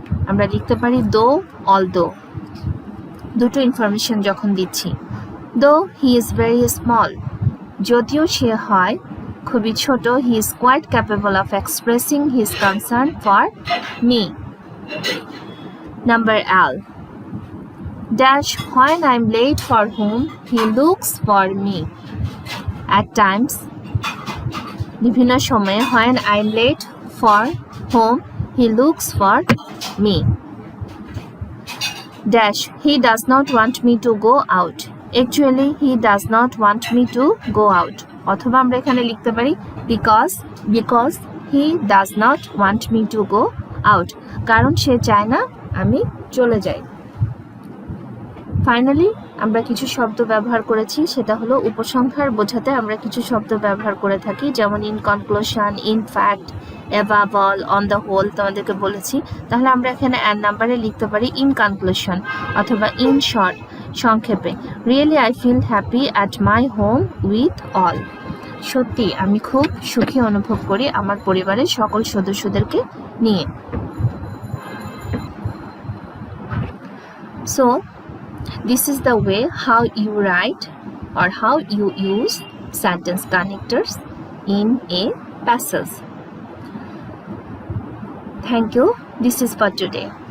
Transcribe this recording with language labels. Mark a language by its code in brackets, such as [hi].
[bn] আমরা লিখতে পারি দো অলদো, দুটো ইনফরমেশন যখন দিচ্ছি। [en] though he is very small [bn] যদিও সে হয় খুবই ছোট, [en] He is quite capable of expressing his concern for me. Number L Dash when I'm late for whom he looks for me. At times, [bn] বিভিন্ন সময়ে [en] when I'm late for whom he looks for me. Dash he does not want me to go out. Actually, he does not want me to go out. [bn] অথবা আমরা এখানে লিখতে পারি [en] because he does not want me to go out. [bn] কারণ সে চায় না আমি চলে যাই। ফাইনালি আমরা কিছু শব্দ ব্যবহার করেছি, সেটা হলো উপসংহার বোঝাতে আমরা কিছু শব্দ ব্যবহার করে থাকি, যেমন in conclusion, in fact, above all, on the whole তোমাদেরকে বলেছি। তাহলে আমরা এখানে অ্যান নাম্বারে লিখতে পারি [en] In conclusion অথবা in short, সংক্ষেপে really I feel happy at my home with all. [bn] সত্যি আমি খুব সুখী অনুভব করি আমার পরিবারের সকল সদস্যদেরকে নিয়ে। [en] So this is the way how you write or how you use sentence connectors in a passage. Thank you. This is for today.